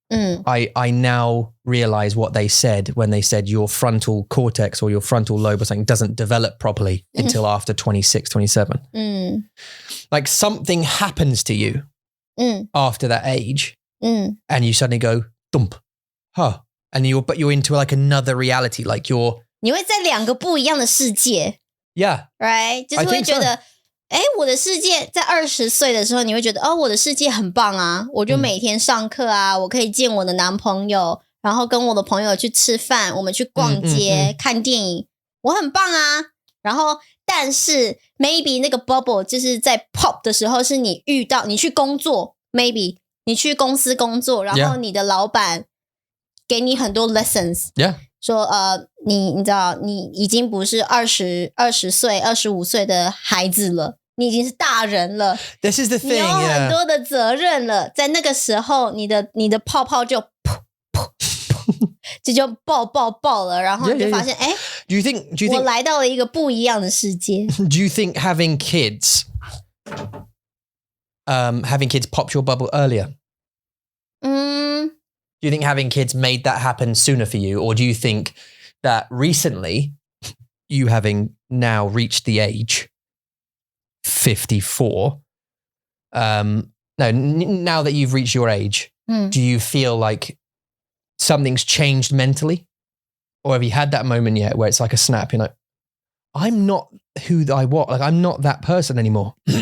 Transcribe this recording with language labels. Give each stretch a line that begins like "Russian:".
English: I now realize what they said when they said your frontal cortex or your frontal lobe or something doesn't develop properly until after 26, 27. Like something happens to you after that age and you suddenly go, dump, huh. and you're into like another reality, like you're
Chinese: 你会在两个不一样的世界
English: yeah
Chinese: right 就是会觉得我的世界在20岁的时候你会觉得我的世界很棒啊，我就每天上课啊，我可以见我的男朋友，然后跟我的朋友去吃饭，我们去逛街看电影，我很棒啊。然后但是 maybe 那个 bubble 就是在 pop 的时候是你遇到你去工作 maybe 你去公司工作，然后你的老板给你很多 lessons
English: yeah
Chinese: 说你知道你已经不是20岁25岁的孩子了，你已经是大人了，
English: This is the thing
Chinese: 你有很多的责任了，在那个时候你的泡泡就噗噗噗这就爆了，然后你就发现
English: Do you think
Chinese: 我来到了一个不一样的世界。
English: Do you think having kids popped your bubble earlier? Do you think having kids made that happen sooner for you, or do you think that recently you having now reached the age 54 now that you've reached your age, do you feel like something's changed mentally, or have you had that moment yet where it's like a snap, you're like, I'm not who I was, like I'm not that person anymore.